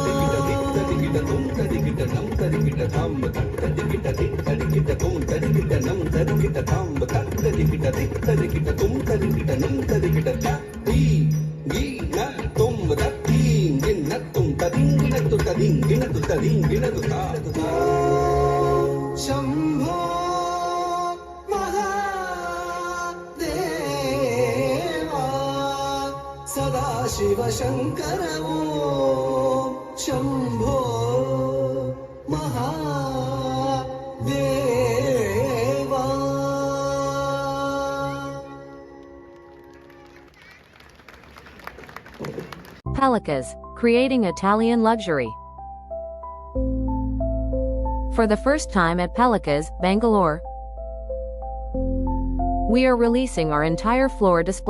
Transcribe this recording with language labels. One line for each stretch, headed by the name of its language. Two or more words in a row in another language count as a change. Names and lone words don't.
Sanskrit: ததிகிட்டதும் ததிகிட்ட நம் ததிகிட்ட தாம் ததிகிட்ட திக் ததிகிட்டதும் ததிகிட்ட நம் ததிகிட்ட தாம் ததிகிட்ட திக் ததிகிட்டதும் ததிகிட்ட நம் ததிகிட்ட தீ கீ நத்தும் தீ கிண்ணத்தும் ததிங்கிணத்து ததிங்கிணத்து ததிங்கிணத்து தா शम्भो महादेवा सदाशिव शङ्कर शम्भो महादेवा
English: Palakas, creating Italian luxury. For the first time at Palakas, Bangalore, we are releasing our entire floor display.